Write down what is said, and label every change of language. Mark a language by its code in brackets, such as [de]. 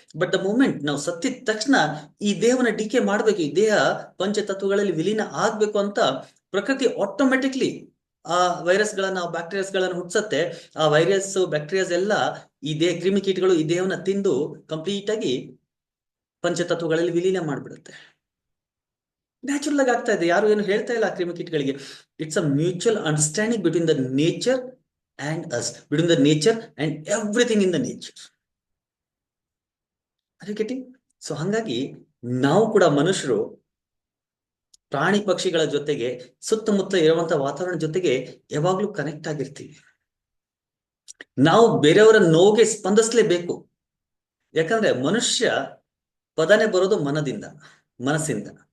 [en] but the moment [kn] ನಾವು ಸತ್ತಿದ ತಕ್ಷಣ ಈ ದೇಹವನ್ನ ಡಿಕೆ ಮಾಡ್ಬೇಕು, ಈ ದೇಹ ಪಂಚತತ್ವಗಳಲ್ಲಿ ವಿಲೀನ ಆಗ್ಬೇಕು ಅಂತ ಪ್ರಕೃತಿ ಆಟೋಮೆಟಿಕ್ಲಿ ಆ ವೈರಸ್ ಗಳನ್ನ, ಬ್ಯಾಕ್ಟೀರಿಯಾಸ್ ಗಳನ್ನ ಹುಟ್ಸತ್ತೆ. ಆ ವೈರಸ್, ಬ್ಯಾಕ್ಟೀರಿಯಾಸ್ ಎಲ್ಲ ಈ ದೇಹ, ಕ್ರಿಮಿಕೀಟಗಳು ಈ ದೇಹವನ್ನ ತಿಂದು ಕಂಪ್ಲೀಟ್ ಆಗಿ ಪಂಚತತ್ವಗಳಲ್ಲಿ ವಿಲೀನ ಮಾಡ್ಬಿಡುತ್ತೆ. ನ್ಯಾಚುರಲ್ ಆಗಿ ಆಗ್ತಾ ಇದೆ, ಯಾರು ಏನು ಹೇಳ್ತಾ ಇಲ್ಲ ಕ್ರಿಮಿಕೀಟಗಳಿಗೆ. [en] It's a mutual understanding between the nature and us, between the nature and everything in the nature. Are you getting? [kn] So ಹಂಗಾಗಿ ನಾವು ಕೂಡ ಮನುಷ್ಯರು ಪ್ರಾಣಿ ಪಕ್ಷಿಗಳ ಜೊತೆಗೆ, ಸುತ್ತಮುತ್ತ ಇರುವಂತಹ ವಾತಾವರಣ ಜೊತೆಗೆ ಯಾವಾಗ್ಲೂ ಕನೆಕ್ಟ್ ಆಗಿರ್ತೀವಿ. ನಾವು ಬೇರೆಯವರ ನೋವಿಗೆ ಸ್ಪಂದಿಸಲೇಬೇಕು. ಯಾಕಂದ್ರೆ ಮನುಷ್ಯ ಪದನೆ ಬರೋದು ಮನದಿಂದ, ಮನಸ್ಸಿಂದ.